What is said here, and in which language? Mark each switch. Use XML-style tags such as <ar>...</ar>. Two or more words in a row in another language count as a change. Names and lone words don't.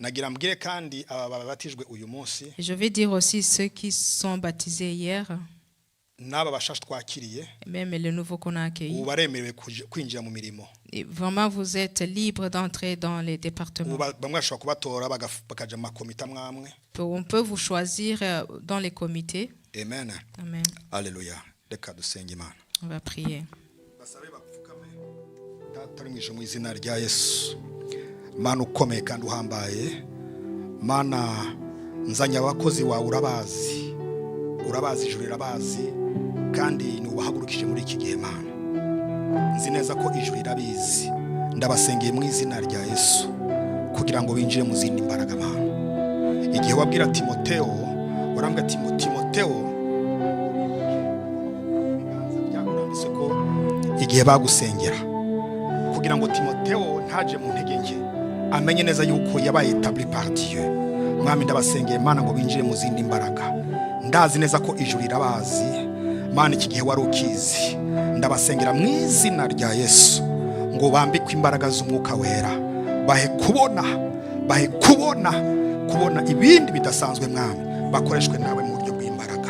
<fr>Et je vais dire aussi ceux qui sont baptisés hier, même les nouveaux qu'on a accueillis. Et vraiment, vous êtes libre d'entrer dans les départements. On peut vous choisir dans les comités. Amen. Amen. Alléluia. On va prier.</fr> <rw>Mana ukomeye kandi uhambaye, Mana nzanya abakozi wawe urabazi ijuru irabazi kandi nubahagurukije muri iki gihe Mana. Nzi neza ko ijuru irabizi, ndabasengeye mu izina rya Yesu kugira ngo binjire mu zindi mbaraga Mana. Igihe wabwira Timotheo, urambwira Timotheo, byakurambise ko igihe bagusengera kugira ngo Timotheo ntaje mu ntege nke, amenye neza yuko yabaye</rw> <fr>établi par Dieu.</fr> <rw>Mwami ndabasengeye Mana ngo binjire mu zindi mbaraga. Ndazi neza ko ijuru irabazi Mana, iki gihe wari ukizi. Ndabasengera mu izina rya Yesu ngo bambikwe imbaraga z'umwuka wera, bahe kubona ibindi bidasanzwe Mwami, bakoreshwe nawe mu buryo bw'imbaraga.</rw>